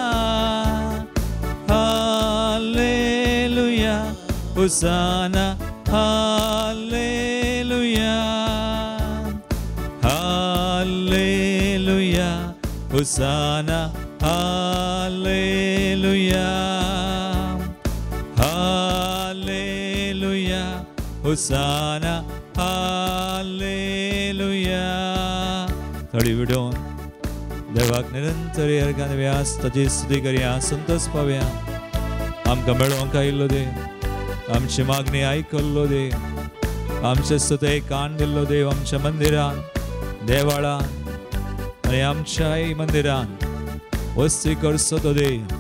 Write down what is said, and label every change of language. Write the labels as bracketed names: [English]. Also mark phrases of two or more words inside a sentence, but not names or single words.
[Konkani] हालेलुया होसाना हालेलुया हालेलुया होसाना हालेलुया हालेलुया होसाना हालेलुया थोडी विडोन देवाक निरंतर अर्घानव्या ताची स्तुती करया संतोष पावया आमकां मेळोवंक आयिल्लो देव आमची मागणी आयकल्लो देव आमचे स्तुतेक कान दिल्लो देव आमच्या मंदिरान देवाळान आनी आमच्याय मंदिरान वस्ती करचो तो देव